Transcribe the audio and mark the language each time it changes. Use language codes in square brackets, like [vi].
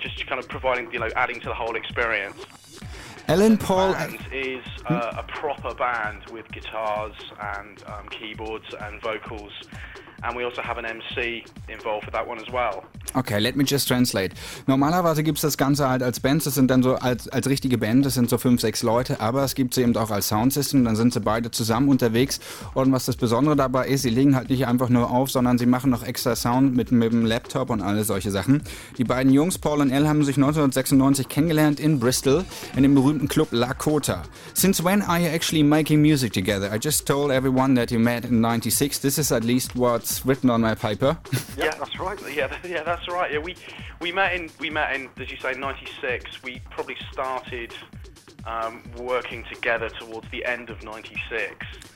[en] just kind of providing, you know, adding to the whole experience. Alan Paul is a proper band with guitars and keyboards and vocals, and we also have an MC involved with that one as well. Okay, let me just translate. [de] Normalerweise gibt's das Ganze halt als Band, das sind dann so als richtige Band, das sind so 5-6 Leute, aber es gibt sie eben auch als Soundsystem, dann sind sie beide zusammen unterwegs. Und was das Besondere dabei ist, sie legen halt nicht einfach nur auf, sondern sie machen noch extra Sound mit dem Laptop und alle solche Sachen. Die beiden Jungs, Paul und Al, haben sich 1996 kennengelernt in Bristol, in dem berühmten Club La Cota. [en] Since when are you actually making music together? I just told everyone that you met in 96. This is at least what's written on my paper. Yeah, that's right. Yeah, that's right. Yeah, we met in, as you say, 96. We probably started working together towards the end of 96.